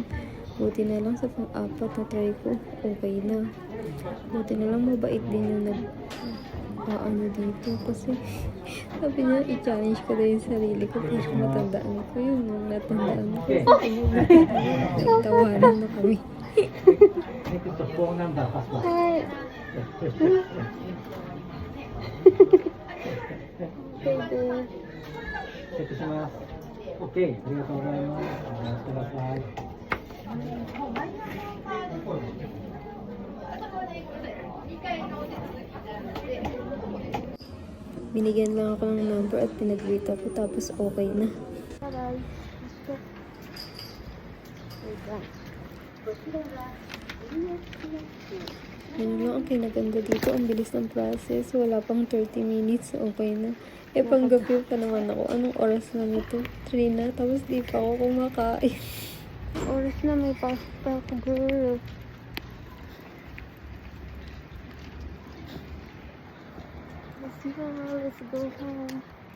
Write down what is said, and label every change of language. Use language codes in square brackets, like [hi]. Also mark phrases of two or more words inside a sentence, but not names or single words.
[tl] Buti na lang sa pang-4 na try ko, okay na. Buti na lang mabait din yung ano dito. Kasi sabi niya, i-challenge ko na yung sarili ko. Kasi matandaan ko yun. Nung natandaan ko. Tawanan na kami. Hi! [ja] Okay, ありがとうございます。お待ちください。 [tl] Binigyan lang ako ng number at pinag-greet ako tapos okay na. Bye-bye. Ano lang ang kinaganda dito, ang bilis ng process. Wala pang 30 minutes, okay na. Eh, panggabi pa naman ako. Anong oras na nito? 3 na, tapos di pa ako kumakain. Oras na may pasta ko, girl. [en] Let's go home.